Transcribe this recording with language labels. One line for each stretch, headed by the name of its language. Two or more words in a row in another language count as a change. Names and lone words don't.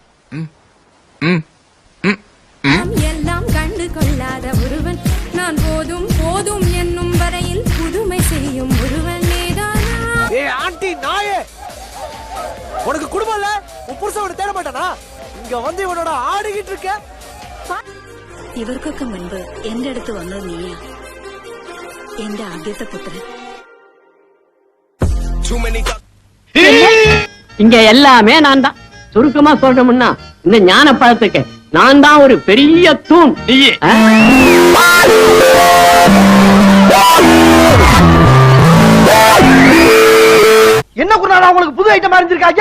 Tamil: எல்லாம் கண்டு கொள்ளாத ஒருவன் நான் போதும் போதும் என்னும் வரையில் புதுமை செய்யும் ஒருவன் நீதானா? ஏய் ஆண்டி நாயே, உனக்கு குடும்பம் இல்ல? உன் புருஷன் தேட மாட்டானா? இங்க வந்து இவனோட ஆடிக்கிட்டு இருக்க.
Malayalam: ഇവർക്കൊക്കെ മുൻപ് എന്റെ അടുത്ത് വന്നത് നീയാ, എന്റെ ആദ്യത്തെ പുത്രൻ.
Tamil: இங்க எல்லாமே நான் தான். சுருக்கமா சொல்றோம்னா இந்த ஞான பழத்துக்கு நான் தான் ஒரு பெரிய தூண். என்ன குருநாதா உங்களுக்கு புது ஐட்டம் அறிஞ்சிருக்காங்க?